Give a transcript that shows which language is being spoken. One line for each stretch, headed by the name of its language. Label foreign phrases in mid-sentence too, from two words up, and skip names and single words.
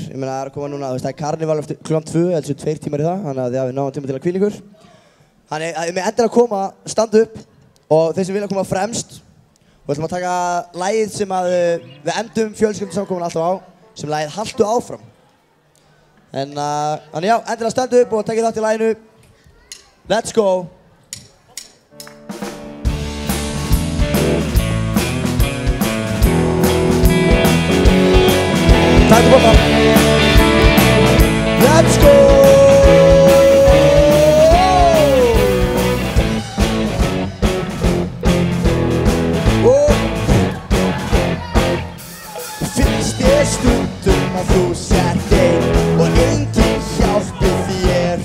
Icelandic: Ég meina, það er að koma núna, það er karnival eftir klukkan 2, eða 2 tímar í það, þannig að við náum tíma til að hvíla ykkur. Þannig að við endur að koma, standa upp og þeir sem vilja koma fremst. Og við ætlum að taka lagið sem við endum fjölskyldusamkomun alltaf á, sem lagið Haltu áfram. Þannig já, endilega standu upp og takið þátt í laginu.
English: Let's go!
Icelandic: Takk fyrir bóta!
English: Let's go!
Icelandic: Finnst þér stundum að þú sért einn og enginn hjálpi þér?